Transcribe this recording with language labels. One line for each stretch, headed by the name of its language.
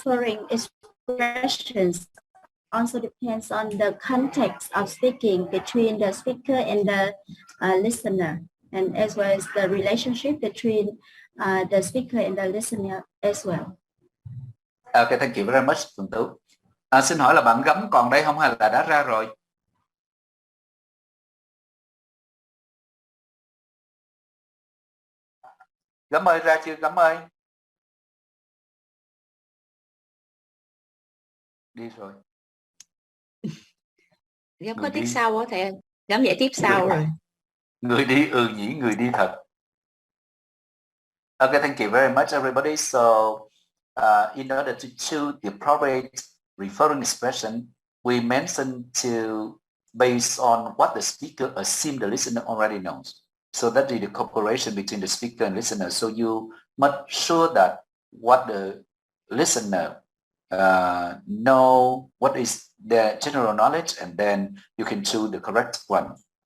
English: Referring expressions also depends on the context of speaking between the speaker and the listener, and as well as the relationship between the speaker and the listener as well. Okay, thank you very much, Phương Tú.
Vietnamese: Xin hỏi là bạn Gấm còn đây không hay là đã ra rồi? Gấm ơi, ra chưa Gấm ơi? Đi rồi. Gấm có tiết sau á thầy, Gấm dạy tiếp sau rồi. Người đi nhỉ, người đi thật.
English: Okay, thank you very much, everybody. So, in order to choose the appropriate referring expression, we mentioned to based on what the speaker assumes the listener already knows. So that is the cooperation between the speaker and listener. So you must sure that what the listener know what is their general knowledge, and then you can choose the correct one.